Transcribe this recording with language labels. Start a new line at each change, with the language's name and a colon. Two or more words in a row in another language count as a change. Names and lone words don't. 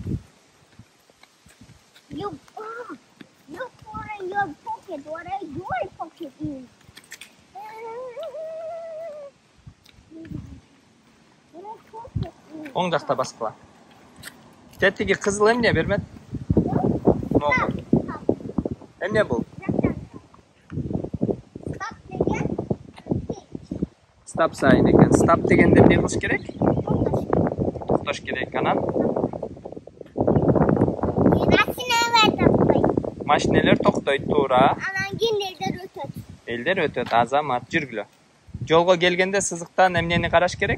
English: Look for in your pocket. What are your pocket is?
Kyrgyz: Оң жакта баскыла. Тетиги кызыл эмне бермет? Эмне бул?
English: Stop sign
Kyrgyz: экен. Stop дегенде эмне кылыш керек? Токтош керек, анан? Машинелер токтойт, туура. Анан кийин элдер өтөт. Элдер өтөт, Азамат, жүргүлө. Жолго келгенде сызыктан эмнени караш керек?